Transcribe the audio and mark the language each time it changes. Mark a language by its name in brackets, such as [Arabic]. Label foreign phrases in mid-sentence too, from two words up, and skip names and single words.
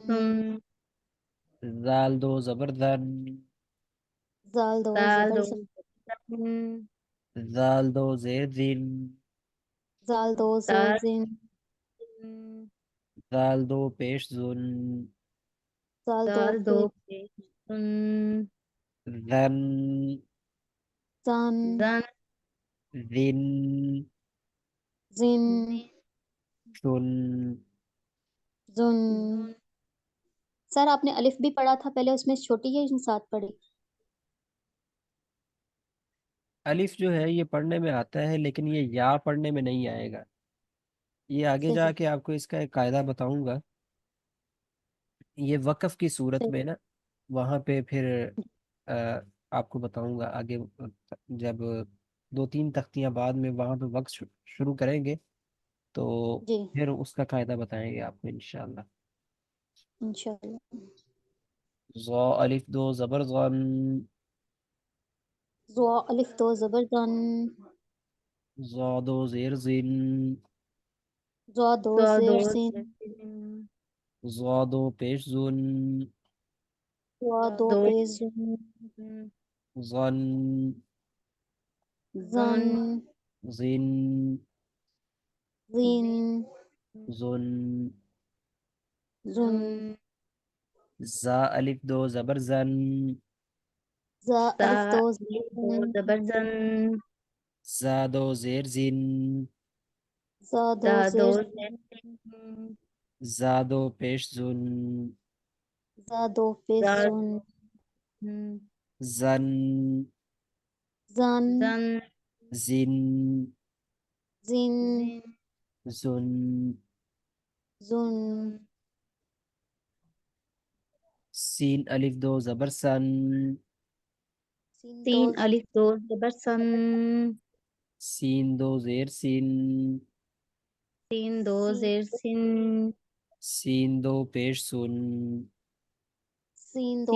[Urdu] زال 2 زبر ذن، زال 2 زبر سن، زال 2 زیر ذن، زال 2 زیر زن، زال 2 پیش ذن، زال 2 پیش سن، ذن، زن، ذن، زن، ثن۔ زن۔ سر آپ نے الف بھی پڑھا تھا پہلے، اس میں چھوٹی ہے ساتھ پڑھی؟ الف جو ہے یہ پڑھنے میں آتا ہے لیکن یہ یا پڑھنے میں نہیں آئے گا. یہ آگے اچھا جا جی. کے آپ کو اس کا ایک قاعدہ بتاؤں گا. یہ وقف کی صورت صحیح. میں نا وہاں پہ پھر آ، آپ کو بتاؤں گا آگے جب دو تین تختیاں بعد میں وہاں پہ وقت شروع کریں گے تو جی. پھر اس کا قاعدہ بتائیں گے آپ کو انشاءاللہ. انشاءاللہ. ظا الف دو زبر ظن. ضا الف دو زبر زن. ظا دو زیر زن. ضا دو ضاد زیر و زین. زين. ظا دو پیش زن. ضا دو دو پیش زن. ظن. زن. زن. زین. زن. زن. زا الف دو زبر زن. زا زا الف دو الف زبر دو زن. زبر زن. زا دو زیر زن. زا دو زا دو زیر زين. زین. زا دو پیش زن. زا دو پیش زا زن. زن. زن. زن. زن. زین. زن. زن. سین الف دو زبر سن. سین دو سين ألف دو زبر سن. سین دو زیر سین. سين دو سین. زير سن. سین دو پیش سن. سین دو